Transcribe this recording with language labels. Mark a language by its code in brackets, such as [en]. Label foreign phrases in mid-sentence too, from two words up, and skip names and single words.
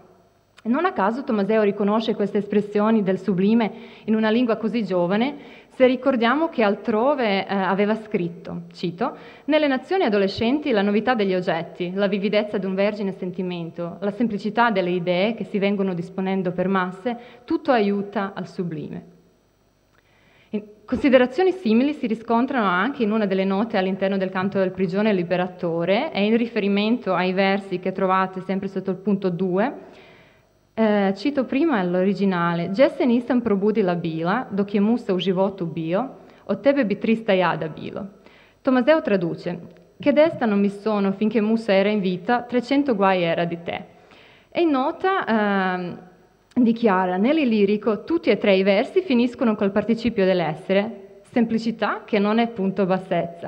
[it] Non a caso Tommaseo riconosce queste espressioni del sublime in una lingua così giovane, se ricordiamo che altrove aveva scritto, cito, «Nelle nazioni adolescenti la novità degli oggetti, la vividezza di un vergine sentimento, la semplicità delle idee che si vengono disponendo per masse, tutto aiuta al sublime». Considerazioni simili si riscontrano anche in una delle note all'interno del canto del prigione liberatore e in riferimento ai versi che trovate sempre sotto il punto 2. Cito prima l'originale. [sr] Jesse nisam probudi la bila, dok je Musa u životu bio, od tebe bi 300 jada bilo. [it] Tommaseo traduce, che desta non mi sono finché Musa era in vita, 300 guai era di te. E in nota dichiara, nell'Illirico tutti e 3 i versi finiscono col participio dell'essere, semplicità che non è punto bassezza.